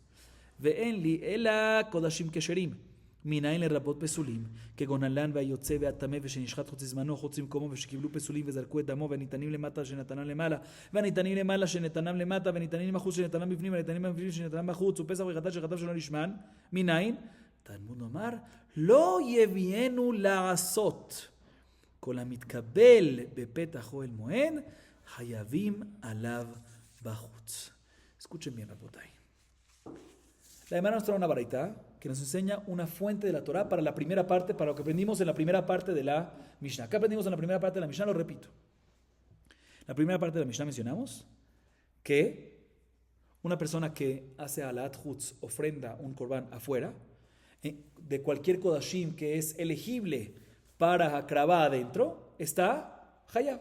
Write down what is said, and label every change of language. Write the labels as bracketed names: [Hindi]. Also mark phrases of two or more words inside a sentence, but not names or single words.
[Hebrew] ואין לי אלא קודשים כשרים, מנין לרבות פסולים, כגון הלן והיוצא והטמא ושנשחט חוץ זמנו חוץ ממקומו ושקיבלו פסולים וזרקו את דמו והניתנים למטה שנתנם למעלה והניתנים למעלה שנתנם למטה והניתנים בחוץ שנתנם בפנים והניתנים בפנים שנתנם בחוץ ופסח וחטאת שחטא שלא נשמן. מנין? תלמוד לומר לא יביאנו לעשות, כל המתקבל בפתח אוהל מועד חייבים עליו בחוץ. [Spanish] Escuchen bien, Rabotay. La Gemara nos trae una baraita que nos enseña una fuente de la Torah para la primera parte, para lo que aprendimos en la primera parte de la Mishnah. ¿Qué aprendimos en la primera parte de la Mishnah? Lo repito. En la primera parte de la Mishnah mencionamos que una persona que hace [Hebrew] העלאת חוץ, [Spanish] ofrenda un korban afuera, de cualquier kodashim que es elegible para akravá adentro, está hayab.